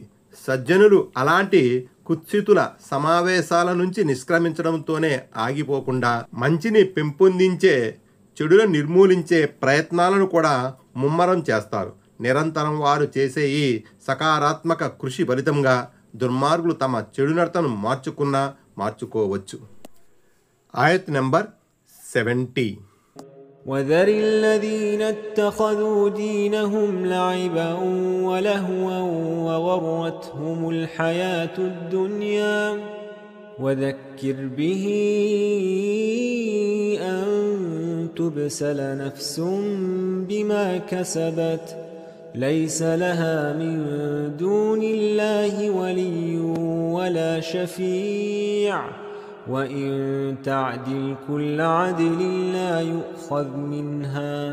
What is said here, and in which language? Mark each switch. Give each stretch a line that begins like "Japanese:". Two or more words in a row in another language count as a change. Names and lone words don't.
Telugu: సజ్జనులు అలాంటి కుత్సితుల సమావేశాల నుంచి నిష్క్రమించడంతోనే ఆగిపోకుండా మంచిని పెంపొందించే, చెడులను నిర్మూలించే ప్రయత్నాలను కూడా ముమ్మరం చేస్తారు. నిరంతరం వారు చేసే ఈ సకారాత్మక కృషి ఫలితంగా దుర్మార్గులు తమ చెడు నడతను మార్చుకోవచ్చు. ఆయత్ నంబర్ 70.
Arabic: وذر الذين اتخذوا دينهم لعبا ولهوا وغرتهم الحياة الدنيا وذكر به أن تبسل نفس بما كسبت ليس لها من دون الله ولي ولا شفيع وإن تعدل كل عدل لا يؤخذ منها